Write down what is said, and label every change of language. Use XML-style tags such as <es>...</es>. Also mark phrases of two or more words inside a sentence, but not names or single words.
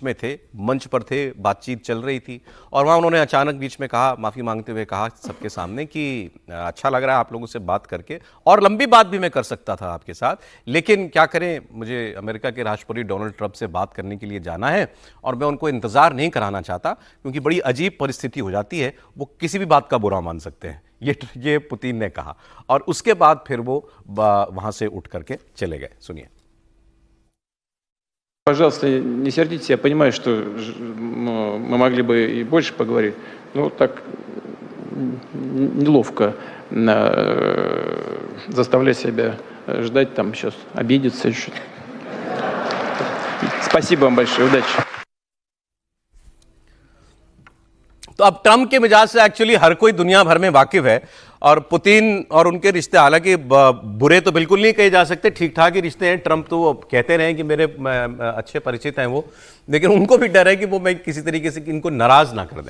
<hi>में थे, मंच पर थे, बातचीत चल रही थी, और वहाँ उन्होंने अचानक बीच में कहा, माफ़ी मांगते हुए कहा सबके सामने कि अच्छा लग रहा है आप लोगों से बात करके, और लंबी बात भी मैं कर सकता था आपके साथ, लेकिन क्या करें, मुझे अमेरिका के राष्ट्रपति डोनाल्ड ट्रंप से बात करने के लिए जाना है और मैं उनको इंतज़ार नहीं कराना चाहता, क्योंकि बड़ी अजीब परिस्थिति हो जाती है, वो किसी भी बात का बुरा मान सकते हैं। ये पुतिन ने कहा, और उसके बाद फिर वो वहां से उठ करके चले गए। सुनिए।</hi> <ru>Пожалуйста, не сердитесь, я понимаю, что мы могли бы и больше поговорить, но так неловко заставлять себя ждать, там сейчас обидеться еще. Спасибо вам большое, удачи.</ru> <hi>तो अब ट्रंप के मिजाज से एक्चुअली हर कोई दुनिया भर में वाकिफ है, और पुतिन और उनके रिश्ते हालांकि बुरे तो बिल्कुल नहीं कहे जा सकते, ठीक ठाक ही रिश्ते हैं। ट्रंप तो कहते रहे कि मेरे अच्छे परिचित हैं वो, लेकिन उनको भी डर है कि वो मैं किसी तरीके से इनको नाराज ना कर दें।</hi>